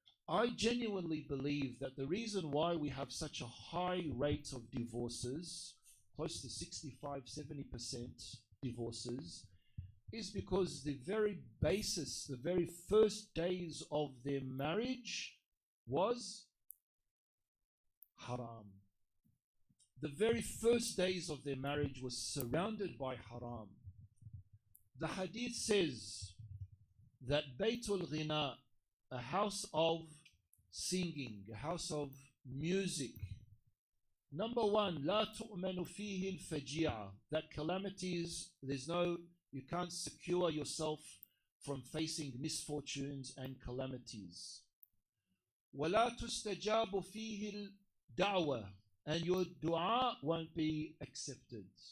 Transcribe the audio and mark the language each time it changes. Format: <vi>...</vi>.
<en>I genuinely believe that the reason why we have such a high rate of divorces, close to 65-70% divorces, is because the very basis, the very first days of their marriage was haram. The very first days of their marriage was surrounded by haram. The hadith says that Baytul Ghina, a house of singing, a house of music. Number one,</en> <ar>لا تؤمن فيه الفجيعة.</ar> <en>That calamities, you can't secure yourself from facing misfortunes and calamities.</en> <ar>ولا تستجاب فيه الدعوة,</ar> <en>and your dua won't be accepted.</en>